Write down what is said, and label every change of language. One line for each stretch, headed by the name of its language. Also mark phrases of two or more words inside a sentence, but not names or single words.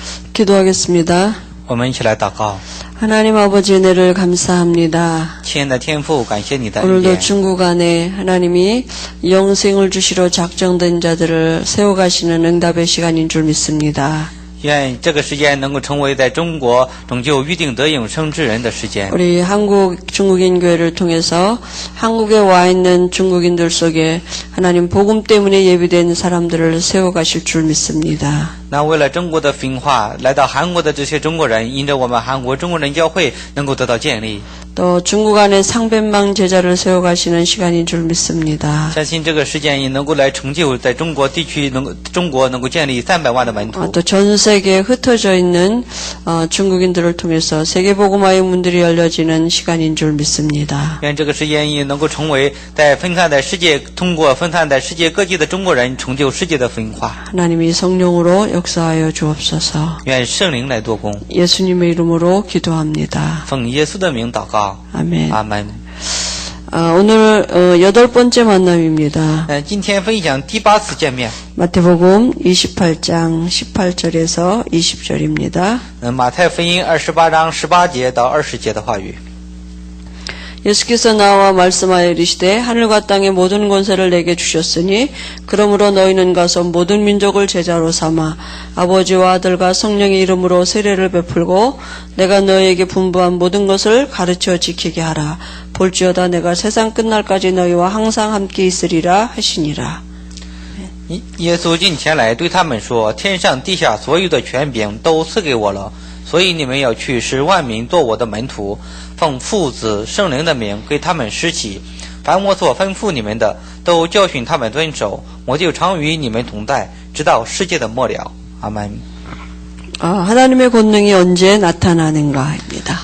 Korean: 기도하겠습니다.
Chinese: 我们一起来祷告。
Korean: 하나님 아버지 은혜를 감사합니다.
Chinese: 亲爱的天父，感谢你的恩
Korean: 오늘도
Chinese: 典。
Korean: 중국 안에 하나님이 영생을 주시러 작정된 자들을 세워가시는 응답의 시간인 줄 믿습니다.
Chinese: 愿这个时间能够成为在中国拯救预定得永生之人的时间。
Korean: 우리 한국 중국인 교회를 통해서 한국에 와 있는 중국인들 속에 하나님 복음 때문에 예비된 사람들을 세워가실 줄 믿습니다.
Chinese: 那为了中国的分化，来到韩国的这些中国人，因着我们韩国中国人教会能够得到建立，
Korean: 또 중국 안에 상변망 제자를 세워가시는 시간인 줄 믿습니다.
Chinese: 相信这个时间也能够来成就在中国地区中国能够建立300万的门徒。
Korean: 또 전 세계에 흩어져 있는 중국인들을 통해서 세계복음화의 문들이 열려지는 시간인 줄 믿습니다.
Chinese: 愿这个时间也能够成为在分散在世界，通过分散在世界各地的中国人成就世界的分化。
Korean: 하나님이 성령으로 역사하여 주옵소서.
Chinese: 愿圣灵来做工，
Korean: 예수님의 이름으로 기도합니다.
Chinese: 奉耶稣的名祷告，
Korean: 아멘.
Chinese: 阿门。
Korean: 오늘 8번째 만남입니다.
Chinese: 今天分享第8次见面。
Korean: 마태복음 28장 18절에서 20절입니다.
Chinese: 马太福音28章18节到20节的话语。
Korean: 예수께서 나와 말씀하여 이르시되 하늘과 땅의 모든 권세를 내게 주셨으니 그러므로 너희는 가서 모든 민족을 제자로 삼아 아버지와 아들과 성령의 이름으로 세례를 베풀고 내가 너희에게 분부한 모든 것을 가르쳐 지키게 하라. 볼지어다 내가 세상 끝날까지 너희와 항상 함께 있으리라 하시니라.
Chinese: 耶稣近前来对他们说：天上地下所有的权柄都赐给我了，所以你们要去使万民做我的门徒，奉父子圣灵的名给他们施洗，凡我所吩咐你们的都教训他们遵守，我就常与你们同在，直到世界的末了。阿门。
Korean: 하나님의 권능이 언제 나타나는가입니다.